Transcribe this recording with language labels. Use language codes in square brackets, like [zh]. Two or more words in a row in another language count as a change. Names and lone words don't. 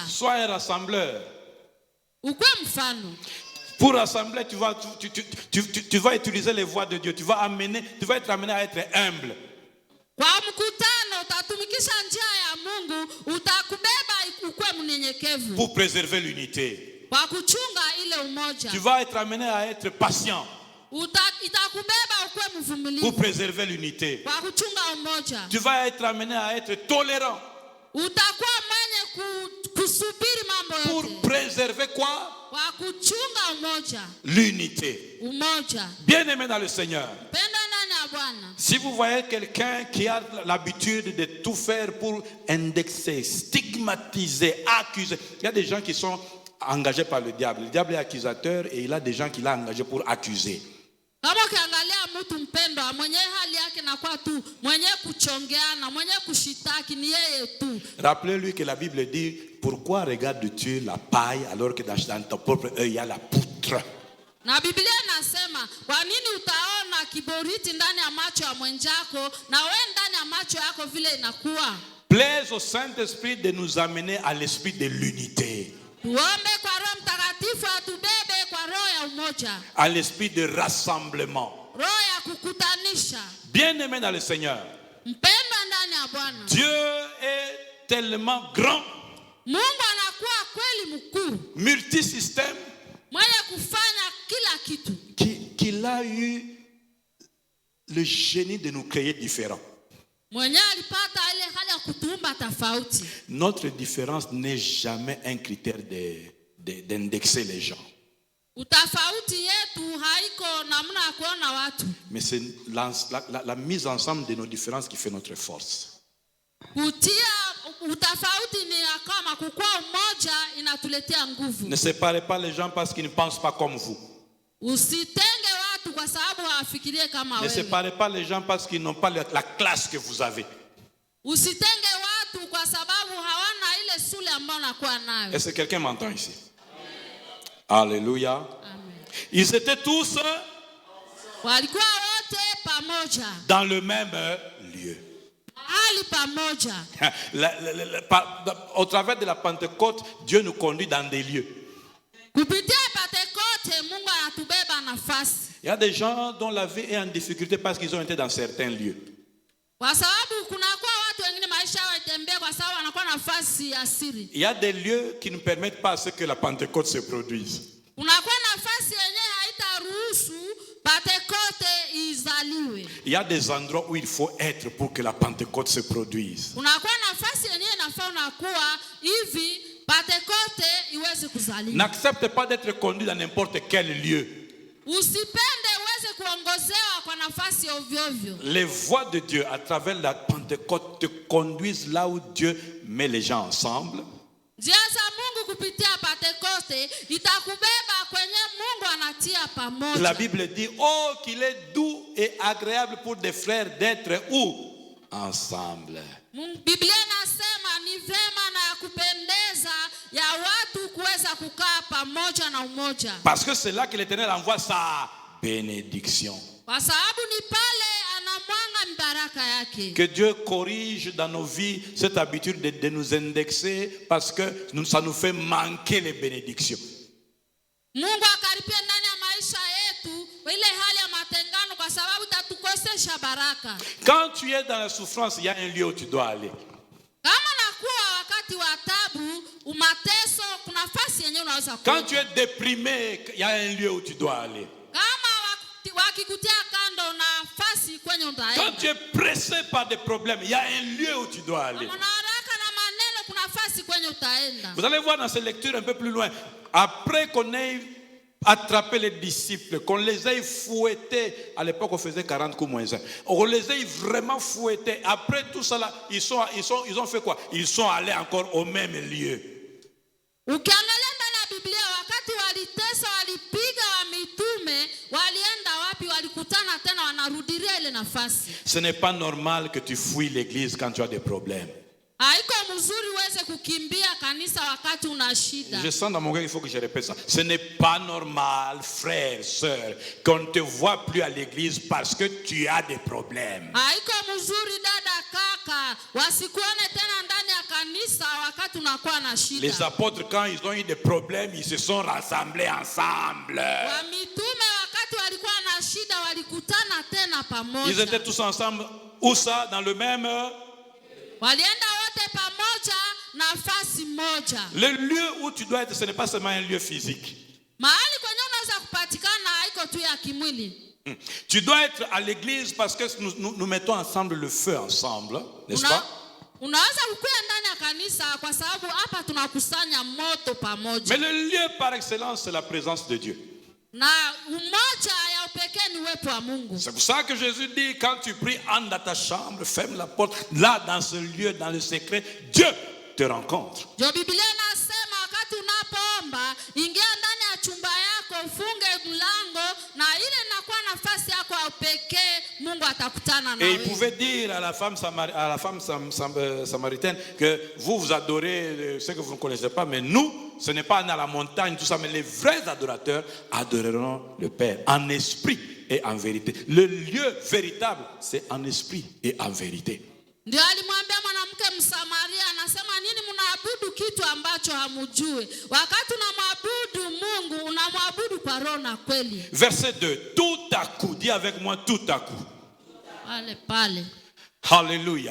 [fr] Sois un rassembleur. [sw] Ukwe mfano. [fr] Pour rassembler, tu vas utiliser les voix de Dieu. Tu vas être amené à être humble. [sw] Kwa mkutano utatumikisha njia ya Mungu, utakubeba ukwe mnyenyekevu. [fr] Pour préserver l'unité. [sw] Kwa kuchunga ile umoja. [fr] Tu vas être amené à être patient. [sw] Itakubeba ukwe mvumilivu. [fr] Pour préserver l'unité. [sw] Kwa kuchunga umoja. [fr] Tu vas être amené à être tolérant. [sw] Utakuwa mwenye kusubiri mambo yote. [fr] Pour préserver quoi? [sw] Kwa kuchunga umoja. [fr] L'unité. [sw] Umoja. [fr] Bien-aimé dans le Seigneur. [sw] Penda ndani ya Bwana. [fr] Si vous voyez quelqu'un qui a l'habitude de tout faire pour indexer, stigmatiser, accuser, il y a des gens qui sont engagés par le diable. Le diable est accusateur et il a des gens qui l'ont engagé pour accuser. [sw] Kama ukiangalia mtu mpendwa mwenye hali yake na kwa tu mwenye kuchongeana mwenye kushitaki ni yeye tu. [fr] Rappelez-lui que la Bible dit pourquoi regardes-tu la paille alors que dans ton propre œil il y a la poutre. [sw] Na Biblia inasema kwa nini utaona kiboriti ndani ya macho ya mwenzako na wewe ndani ya macho yako vile inakuwa. [fr] Plaise au Saint-Esprit de nous amener à l'esprit de l'unité. [sw] Tuombe kwa Roho Mtakatifu atubebe kwa roho ya umoja. [fr] À l'esprit de rassemblement. [sw] Roho ya kukutanisha. [fr] Bien-aimé dans le Seigneur. [sw] Mpendwa ndani ya Bwana. [fr] Dieu est tellement grand. [sw] Mungu anakuwa kweli mkuu. [fr] Multisystème. [sw] Mwenye kufanya kila kitu. [fr] Qu'il a eu le génie de nous créer différents. [sw] Mwenye alipata ile hali ya kutuumba tofauti. [fr] Notre différence n'est jamais un critère d'indexer les gens. [sw] Utafauti yetu haiko namna ya kuona watu. [fr] Mais c'est la mise ensemble de nos différences qui fait notre force. [sw] Kutia utafauti ni kama kukua umoja inatuletea nguvu. [fr] Ne séparez pas les gens parce qu'ils ne pensent pas comme vous. [sw] Usitenge watu kwa sababu hawafikirie kama [fr] Ne [sw] wewe. [fr] séparez pas les gens parce qu'ils n'ont pas la classe que vous avez. [sw] Usitenge watu kwa sababu hawana ile sura ambayo unakuwa nayo. [fr] Est-ce que quelqu'un m'entend ici? Alléluia. Amen. Ils étaient tous [sw] Walikuwa wote pamoja. [fr] dans le même lieu. [sw] Hali pamoja. [fr] Au travers de la Pentecôte, Dieu nous conduit dans des lieux. [sw] Kupitia Pentecoste Mungu anatubeba nafasi. [fr] Il y a des gens dont la vie est en difficulté parce qu'ils ont été dans certains lieux. [sw] Kwa sababu kunakuwa watu wengine maisha yao yatembea kwa sababu wanakuwa nafasi ya siri. [fr] Il y a des lieux qui ne permettent pas à ce que la Pentecôte se produise. [sw] Kunakuwa nafasi yenyewe haitaruhusu Pentecoste izaliwe. [fr] Il y a des endroits où il faut être pour que la Pentecôte se produise. [sw] Kunakuwa nafasi yenyewe inafaa unakuwa hivi Pentecoste iweze kuzaliwa. [fr] N'accepte pas d'être conduit dans n'importe quel lieu. [sw] Usipende uweze kuongozewa kwa nafasi ovyo ovyo. [fr] Les voix de Dieu à travers la Pentecôte te conduisent là où Dieu met les gens ensemble. [sw] Njia za Mungu kupitia Pentecoste itakubeba kwenye Mungu anatia pamoja. [fr] La Bible dit, oh, qu'il est doux et agréable pour des frères d'être où? Ensemble. [sw] Biblia inasema ni vema na ya kupendeza ya watu kuweza kukaa pamoja na umoja. [fr] Parce que c'est là que l'Éternel envoie sa bénédiction. [sw] Kwa sababu ni pale anamwanga baraka yake. [fr] Que Dieu corrige dans nos vies cette habitude de nous indexer parce que ça nous fait manquer les bénédictions. [sw] Mungu akaripia ndani ya maisha yetu ile hali ya matengano kwa sababu tatukosesha baraka. [fr] Quand tu es dans la souffrance, il y a un lieu où tu dois aller. [sw] Kama nakuwa wakati wa taabu, umateso, kuna nafasi yenyewe unaweza kuwa. [fr] Quand tu es déprimé, il y a un lieu où tu dois aller. [sw] Kama wakikutia kando na nafasi kwenye utaenda. [fr] Quand tu es pressé par des problèmes, il y a un lieu où tu dois aller. Vous allez voir dans ces lectures un peu plus loin. Après qu'on ait attrapé les disciples, qu'on les ait fouettés, à l'époque on faisait 40 coups moins 1. On les ait vraiment fouettés. Après tout ça là, ils ont fait quoi? Ils sont allés encore au même lieu. [sw] Ukiangalia ndani ya Biblia wakati walitesa walipiga wa mitume walienda wapi? Walikutana tena wanarudilia ile nafasi. [fr] Ce n'est pas normal que tu fuis l'église quand tu as des problèmes. [sw] Haiko mzuri uweze kukimbia kanisa wakati una shida. [fr] Je sens dans mon cœur qu'il faut que je répète ça. Ce n'est pas normal, frère, sœur, qu'on ne te voit plus à l'église parce que tu as des problèmes. [sw] Haiko mzuri dada kaka wasikuone tena ndani ya kanisa wakati unakuwa na shida. [fr] Les apôtres quand ils ont eu des problèmes, ils se sont rassemblés ensemble. [sw] Wa mitume wakati walikuwa na shida walikutana tena pamoja. [fr] Ils étaient tous ensemble. Où ça? Dans le même [sw] walienda wote pamoja nafasi moja. [fr] Le lieu où tu dois être, ce n'est pas seulement un lieu physique. [sw] Mahali kwenye unaweza kupatikana haiko tu ya kimwili. [fr] Tu dois être à l'église parce que nous mettons ensemble le feu ensemble, n'est-ce pas? [sw] Unaweza kukuwa ndani ya kanisa kwa sababu hapa tunakusanya moto pamoja. [fr] Mais le lieu par excellence, c'est la présence de Dieu. [sw] Na umoja ya upekee ni uwepo wa Mungu. [fr] C'est pour ça que Jésus dit, quand tu pries, entre dans ta chambre, ferme la porte. Là, dans ce lieu, dans le secret, Dieu te rencontre. [sw] Jo Biblia inasema wakati unapoomba, ingia ndani ya chumba yako, ufunge mlango na ile inakuwa nafasi yako ya upekee, Mungu atakutana na wewe. [fr] Et il pouvait dire à la femme samaritaine que vous adorez ce que vous ne connaissez pas, mais nous, ce n'est pas dans la montagne, tout ça, mais les vrais adorateurs adoreront le Père en esprit et en vérité. Le lieu véritable, c'est en esprit et en vérité. [sw] Ndio alimwambia mwanamke Msamaria, anasema nini mnaabudu kitu ambacho hamujui? Wakati unamwabudu Mungu, unamwabudu kwa roho na kweli. [fr] Verset 2, tout à coup, dis avec moi tout à coup. [sw] Pale. Alléluia.